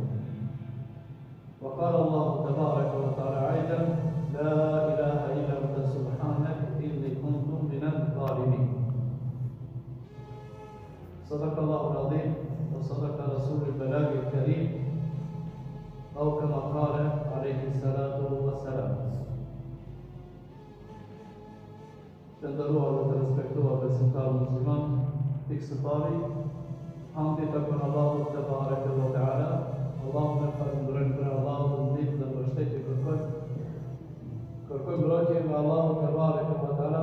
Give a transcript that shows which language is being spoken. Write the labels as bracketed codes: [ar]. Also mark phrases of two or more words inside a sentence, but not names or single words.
[ar] وقال الله تبارك وتعالى أيضا لا إله إلا أنت سبحانك إني كنت من الظالمين. صدق الله العظيم وصدق رسول البلاغ الكريم أو كما قال عليه الصلاة والسلام. [sq] Të nderuar dhe të respektuar besimtarë musliman, pikë së pari, hamdi takon Allahut [ar] تبارك وتعالى. [sq] Allahun e falenderojmë për Allahun ndihmë dhe mbështetje kërkojmë mbrojtje nga Allahu [ar] تبارك وتعالى.